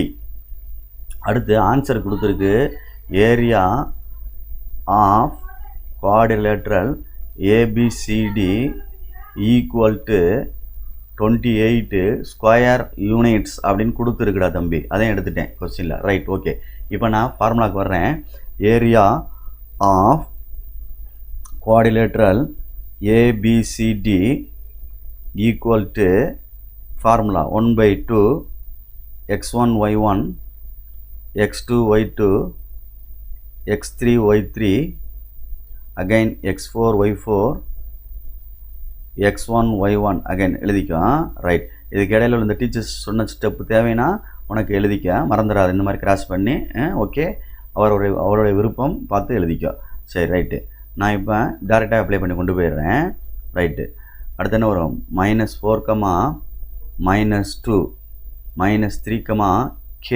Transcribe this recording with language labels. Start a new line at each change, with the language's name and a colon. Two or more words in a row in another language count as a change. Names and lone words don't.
Tamil: அடுத்து ஆன்சர் கொடுத்துருக்கு,
English: area of quadrilateral ABCD equal to 28 square units
Tamil: அப்படின்னு கொடுத்துருக்குடா தம்பி. அதையும் எடுத்துட்டேன் கொஸ்டினில்.
English: Right, OK.
Tamil: இப்போ நான் ஃபார்முலாவுக்கு வர்றேன்.
English: area of quadrilateral ABCD equal to formula 1/2 x1 y1 x2 y2 x3 y3 again x4 y4 x1 y1 again எழுதிக்கோ.
Tamil: ரைட், இதுக்கு இடையில இந்த டீச்சர்ஸ் சொன்ன ஸ்டெப்பு தேவைன்னா உனக்கு எழுதிக்க, மறந்துடாது. இந்த மாதிரி கிராஸ் பண்ணி ஓகே, அவருடைய விருப்பம் பார்த்து எழுதிக்கோ. சரி ரைட்டு, நான் இப்போ டேரெக்டாக அப்ளை பண்ணி கொண்டு போயிடுறேன். ரைட்டு, அடுத்து என்ன வரும், -4, -2 -3, கே.